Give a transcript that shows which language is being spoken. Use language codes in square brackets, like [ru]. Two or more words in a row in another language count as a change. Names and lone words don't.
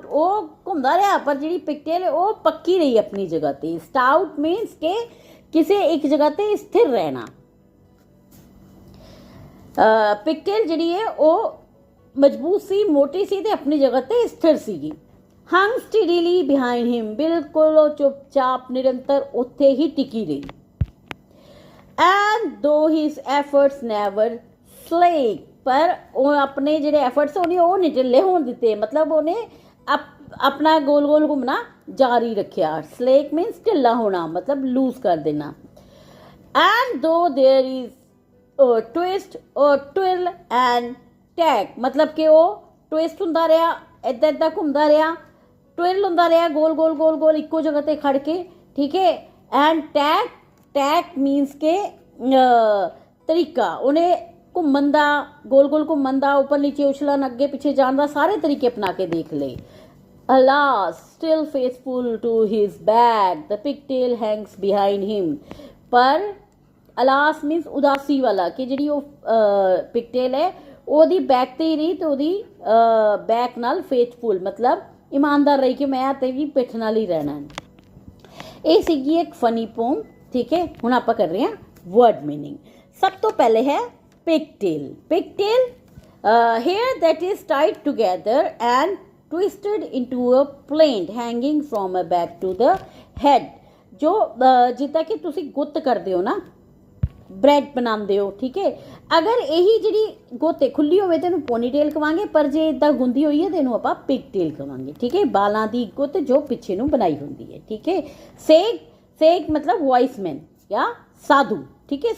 [pa] ਉਹ ਘੁੰਮਦਾ ਰਿਹਾ ਪਰ ਜਿਹੜੀ ਪਿਗਟੇਲ ਉਹ ਪੱਕੀ ਰਹੀ ਆਪਣੀ ਜਗ੍ਹਾ ਤੇ. [en] stout means [pa] ਕਿ ਕਿਸੇ ਇੱਕ ਜਗ੍ਹਾ ਤੇ ਸਥਿਰ ਰਹਿਣਾ. ਪਿਗਟੇਲ ਜਿਹੜੀ ਹੈ ਉਹ ਮਜ਼ਬੂਤ ਸੀ, ਮੋਟੀ ਸੀ ਤੇ ਆਪਣੀ ਜਗ੍ਹਾ ਤੇ ਸਥਿਰ ਸੀਗੀ. [en] hung steadily behind him, [pa] ਬਿਲਕੁਲ ਉਹ ਚੁੱਪਚਾਪ ਨਿਰੰਤਰ ਉੱਥੇ ਹੀ ਟਿਕੀ ਰਹੀ। [en] and though his efforts never slake, [pa] ਪਰ ਉਹ ਆਪਣੇ ਜਿਹੜੇ ਐਫਰਟਸ ਉਹਨੇ ਉਹ ਨਹੀਂ ਢਿੱਲੇ ਹੋਣ ਦਿੱਤੇ, ਮਤਲਬ ਉਹਨੇ ਆਪਣਾ ਗੋਲ ਗੋਲ ਘੁੰਮਣਾ ਜਾਰੀ ਰੱਖਿਆ। [en] slake means [pa] ਢਿੱਲਾ ਹੋਣਾ, ਮਤਲਬ ਲੂਜ਼ ਕਰ ਦੇਣਾ। [en] and though there is twist or twirl and tag, [pa] मतलब कि वो ट्विस्ट ਹੁੰਦਾ ਰਿਹਾ, ਇੱਦਾਂ ਇੱਦਾਂ ਘੁੰਮਦਾ ਰਿਹਾ, ਟਵਿਰਲ ਹੁੰਦਾ ਰਿਹਾ, ਗੋਲ ਗੋਲ ਗੋਲ ਗੋਲ ਇੱਕੋ ਜਗ੍ਹਾ ਤੇ ਖੜ ਕੇ, ਠੀਕ ਹੈ। [en] and tag, tag means [pa] ਕਿ ਤਰੀਕਾ, ਉਹਨੇ ਘੁੰਮਣ ਦਾ, ਗੋਲ ਗੋਲ ਘੁੰਮਣ ਦਾ, ਉੱਪਰ ਨੀਚੇ ਉਛਲਣ, ਅੱਗੇ ਪਿੱਛੇ ਜਾਣ ਦਾ, ਸਾਰੇ ਤਰੀਕੇ ਅਪਣਾ ਕੇ ਦੇਖ ਲਏ। [en] Alas, still faithful to his bag, the pigtail hangs behind him, [pa] ਪਰ [en] alas means [pa] ਉਦਾਸੀ ਵਾਲਾ, ਕਿ ਜਿਹੜੀ ਉਹ ਪਿਗਟੇਲ ਹੈ ਉਹਦੀ ਬੈਕ ਤੇ ਹੀ ਰਹੀ, ਤੇ ਉਹਦੀ ਬੈਕ ਨਾਲ ਫੇਥਫੁਲ ਮਤਲਬ ਇਮਾਨਦਾਰ ਰਹੀ ਕਿ ਮੈਂ ਤੇ ਵੀ ਪਿੱਠ ਨਾਲ ਹੀ ਰਹਿਣਾ। ਇਹ ਸੀਗੀ ਇੱਕ [en] funny poem, [pa] ਠੀਕ ਹੈ। ਹੁਣ ਆਪਾਂ ਕਰ ਰਹੇ ਹਾਂ [en] word meaning. [pa] ਸਭ ਤੋਂ ਪਹਿਲੇ ਹੈ ਪਿਗਟੇਲ। ਪਿਗਟੇਲ, [en] hair that is tied together and twisted into a plaint hanging from a back to the head, [pa] ਜੋ ਜਿੱਦਾਂ ਕਿ ਤੁਸੀਂ ਗੁੱਤ ਕਰਦੇ ਹੋ ਨਾ, ਬ੍ਰੈਡ ਬਣਾਉਂਦੇ ਹੋ, ਠੀਕ ਹੈ। ਅਗਰ ਇਹੀ ਜਿਹੜੀ ਗੁੱਤ ਖੁੱਲੀ ਹੋਵੇ ਤੇ ਇਹਨੂੰ ਪੋਨੀਟੇਲ ਕਵਾਂਗੇ, ਪਰ ਜੇ ਇਦਾਂ ਗੁੰਦੀ ਹੋਈ ਹੈ ਤੇ ਇਹਨੂੰ ਆਪਾਂ ਪਿਗਟੇਲ ਕਵਾਂਗੇ, ਠੀਕ ਹੈ। ਬਾਲਾਂ ਦੀ ਗੁੱਤ ਜੋ ਪਿੱਛੇ ਨੂੰ ਬਣਾਈ ਹੁੰਦੀ ਹੈ, ਠੀਕ ਹੈ। ਸੇਗ, ਸੇਗ ਮਤਲਬ ਵਾਇਸਮੈਨ ਜਾਂ ਸਾਧੂ, ਠੀਕ ਹੈ।